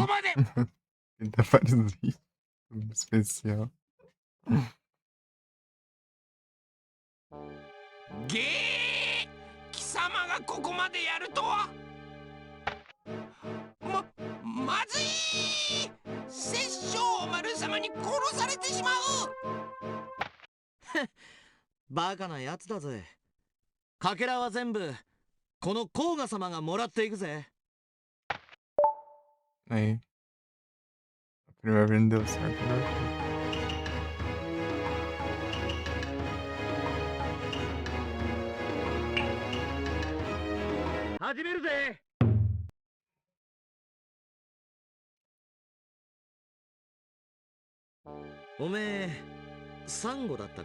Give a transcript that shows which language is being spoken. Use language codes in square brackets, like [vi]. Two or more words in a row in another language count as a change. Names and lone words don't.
[ja] こまで。 [pt] Ele dá vários vídeos. Especial. [ja] ゲー、貴様がここまでやるとは。まずい。殺生丸様に殺されてしまう。バカなやつだぜ。かけらは全部この甲賀様がもらっていくぜ。 [pt] Aí. Primeiro não deu certo, né? [ja] 始めるぜ。おめえサンゴだったか？